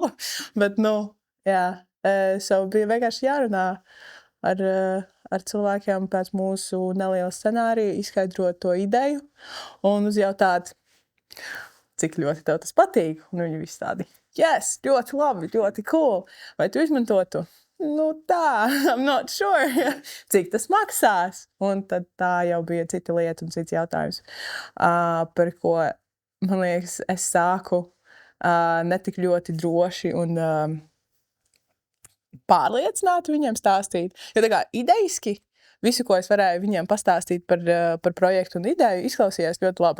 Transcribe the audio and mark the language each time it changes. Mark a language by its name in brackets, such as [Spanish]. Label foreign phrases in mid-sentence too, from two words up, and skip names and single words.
[Latvian] Bet, jā, so bija vienkārši jārunā ar cilvēkiem pēc mūsu neliela scenārija, izskaidrot to ideju un uzjautāt, cik ļoti tev tas patīk. Un viņi visi tādi, yes, ļoti labi, ļoti cool. Vai tu izmantotu? Tā, [English] I'm not sure. [Latvian] Cik tas maksās? Un tad tā jau bija cita lieta un cits jautājums, par ko, man liekas, es sāku netik ļoti droši un pārliecināti viņiem stāstīt. Jo tā kā idejiski visu, ko es varēju viņiem pastāstīt par projektu un ideju, izklausījās ļoti labi.